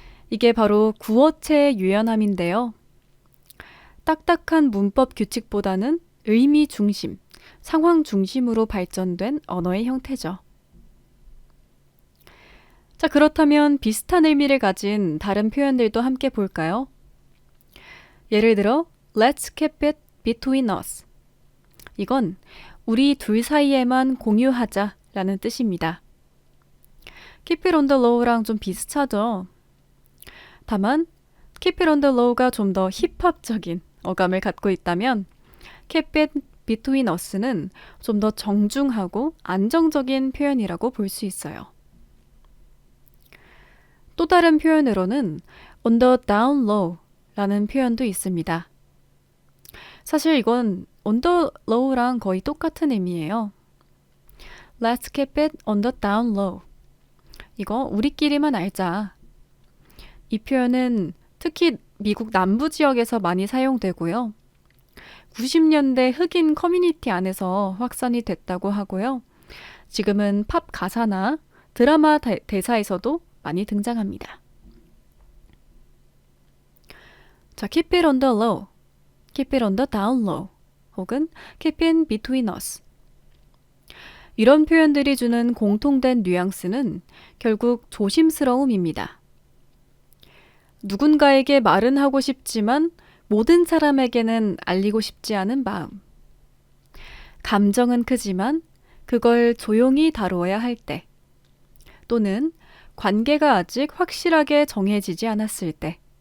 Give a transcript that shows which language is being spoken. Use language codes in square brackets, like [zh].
[ko] 이게 바로 구어체의 유연함인데요. 딱딱한 문법 규칙보다는 의미 중심, 상황 중심으로 발전된 언어의 형태죠. 자, 그렇다면 비슷한 의미를 가진 다른 표현들도 함께 볼까요? 예를 들어 [en] Let's keep it between us. [ko] 이건 우리 둘 사이에만 공유하자 라는 뜻입니다. [en] Keep it on the low랑 [ko] 좀 비슷하죠? 다만 [en] Keep it on the low [ko] 가 좀 더 힙합적인 어감을 갖고 있다면 [en] Keep it between us [ko] 는 좀 더 정중하고 안정적인 표현이라고 볼 수 있어요. 또 다른 표현으로는 [en] on the down low [ko] 라는 표현도 있습니다. 사실 이건 on the low랑 거의 똑같은 의미예요. [en] Let's keep it on the down low. [ko] 이거 우리끼리만 알자. 이 표현은 특히 미국 남부 지역에서 많이 사용되고요. 90년대 흑인 커뮤니티 안에서 확산이 됐다고 하고요. 지금은 팝 가사나 드라마 대사에서도 많이 등장합니다. [en] 자, keep it on the low, keep it on the down low, 혹은 keep it between us. [ko] 이런 표현들이 주는 공통된 뉘앙스는 결국 조심스러움입니다. 누군가에게 말은 하고 싶지만 모든 사람에게는 알리고 싶지 않은 마음. 감정은 크지만 그걸 조용히 다루어야 할 때, 또는 관계가 아직 확실하게 정해지지 않았을 때.